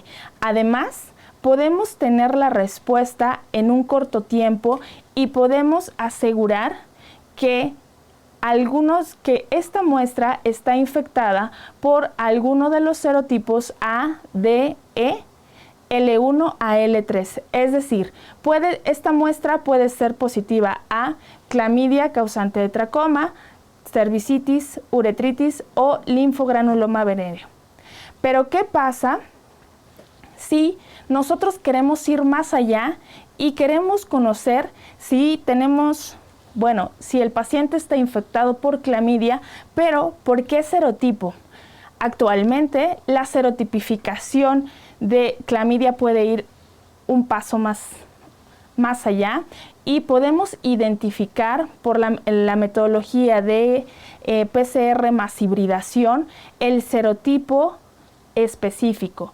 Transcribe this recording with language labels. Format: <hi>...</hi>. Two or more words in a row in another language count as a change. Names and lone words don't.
<es>Además, podemos tener la respuesta en un corto tiempo y podemos asegurar que esta muestra está infectada por alguno de los serotipos A, D, E, L1 a L3. Es decir, esta muestra puede ser positiva a clamidia causante de tracoma, cervicitis, uretritis o linfogranuloma venéreo. Pero ¿qué pasa si nosotros queremos ir más allá y queremos conocer si si el paciente está infectado por clamidia, pero ¿por qué serotipo? Actualmente la serotipificación de clamidia puede ir un paso más allá y podemos identificar por la metodología de PCR más hibridación el serotipo específico.</es>